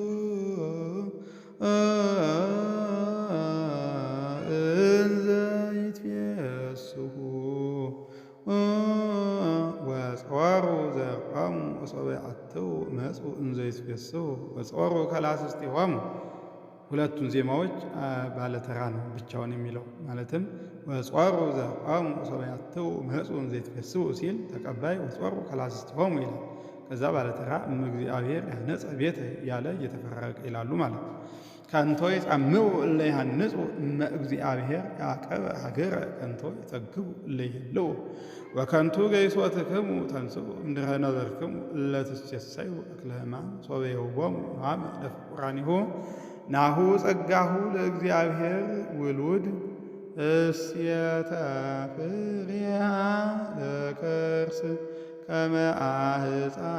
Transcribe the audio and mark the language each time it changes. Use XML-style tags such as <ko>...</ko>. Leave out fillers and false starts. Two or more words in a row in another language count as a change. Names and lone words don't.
<gez>እንዘ ይትፌስሑ ወጾሩ ዘርኦሙ ወሶበ ይአትዉ መጹ እንዘ ይትፌስሑ ወጾሩ ከላስስቲሆሙ</gez> <am>ሁለቱን ዜማዎች ባለተራ ነው ብቻውን የሚለው ማለትም</am> <gez>ወጾሩ ዘርኦሙ ወሶበ ይአትዉ መጹ እንዘ ይትፌስሑ</gez> <am>ሲል ተቀባይ</am> <gez>ወጾሩ ከላስስቲሆሙ</gez> <am>ይላል። ከዛ ባለተራ</am> <gez>እግዚአብሔር ያነጸ ቤተ</gez> <am>ያለ እየተፈራረቀ ይላሉ ማለት ነው።</am> <gez>ከንቶ ይጻምዑ እለ ይሃንጹ እመ እግዚአብሔር ያዕቀበ ሀገረ ከንቶ ይጸግቡ እለ ይሄልው ወከንቱ ገይሶትክሙ ተንሥኡ እምድኅረ ነበርክሙ እለ ትሴሰዩ እክለ ሕማም ሶበ ይሁቦሙ ሕማመ ለፍቁራኒሁ ናሁ ጸጋሁ ለእግዚአብሔር ውሉድ እስየተ ፍሬሃ ለከርስ ከመ አህፃ</gez>